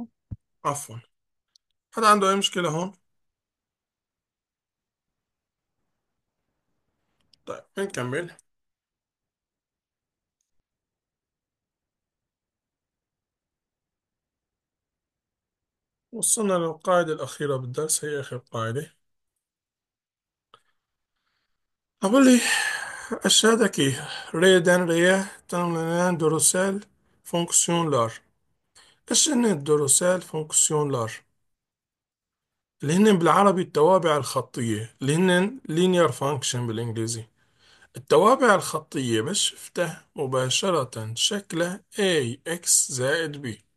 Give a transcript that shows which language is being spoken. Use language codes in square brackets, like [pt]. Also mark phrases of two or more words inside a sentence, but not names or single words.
[ar] عفوا. حدا عنده أي مشكلة هون؟ طيب بنكمل. وصلنا للقاعدة الأخيرة بالدرس، هي آخر قاعدة. أقول لي [tr] aşağıdaki R'den R'ye tanımlanan doğrusal fonksiyonlar. [ar] إيش هن [tr] doğrusal fonksiyonlar? [ar] اللي هن بالعربي التوابع الخطية، اللي هن [en] linear function [ar] بالإنجليزي. التوابع الخطية بس شفتها مباشرة شكلها ax زائد b.